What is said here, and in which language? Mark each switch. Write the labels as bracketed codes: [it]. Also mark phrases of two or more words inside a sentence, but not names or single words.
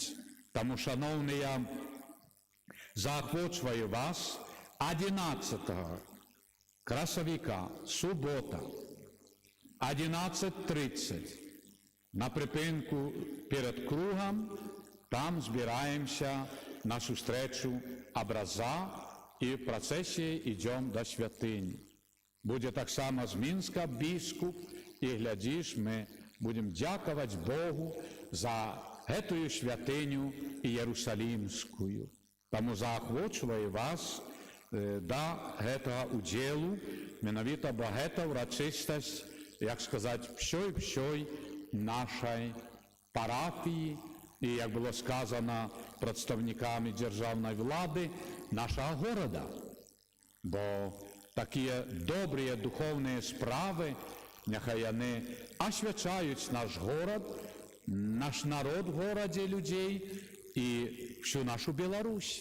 [uk] Тому, шановні, заохочую вас 11 красовика, субота, 11:30 на припинку перед кругом, там збираємося на зустрічу образа і в процесі йдемо до святині. Буде так само з Мінська біскуп, і глядиш, ми будемо дякувати Богу за эту святиню Ієрусалимську. Тому заохочую вас до этого уділу, [be] менавіта бо гэта [uk] урочистость, як сказати, всьої нашої парафії, і, як було сказано представниками державної влади, нашого города. Бо такі добрі духовні справи, нехай вони освячають наш город, наш народ в городі людей і всю нашу Білорусь.